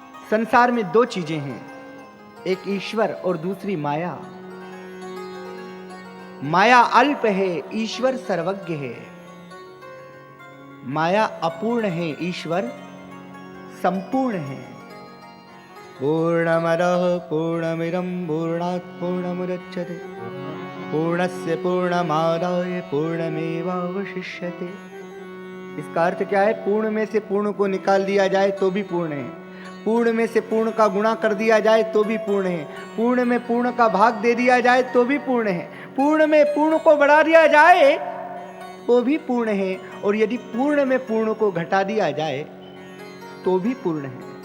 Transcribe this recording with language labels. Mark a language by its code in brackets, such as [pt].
[hi] संसार में दो चीजें हैं, एक ईश्वर और दूसरी माया। माया अल्प है, ईश्वर सर्वज्ञ है। माया अपूर्ण है, ईश्वर संपूर्ण है। [sa] पूर्णमदः पूर्णमिदं पूर्णात् पूर्णमुदच्यते पूर्णस्य पूर्णमादाय पूर्णमेवावशिष्यते। [hi] इसका अर्थ क्या है? पूर्ण में से पूर्ण को निकाल दिया जाए तो भी पूर्ण है, पूर्ण में से पूर्ण का गुणा कर दिया जाए तो भी पूर्ण है, पूर्ण में पूर्ण का भाग दे दिया जाए तो भी पूर्ण है, पूर्ण में पूर्ण को बढ़ा दिया जाए तो भी पूर्ण है, और यदि पूर्ण में पूर्ण को घटा दिया जाए तो भी पूर्ण है।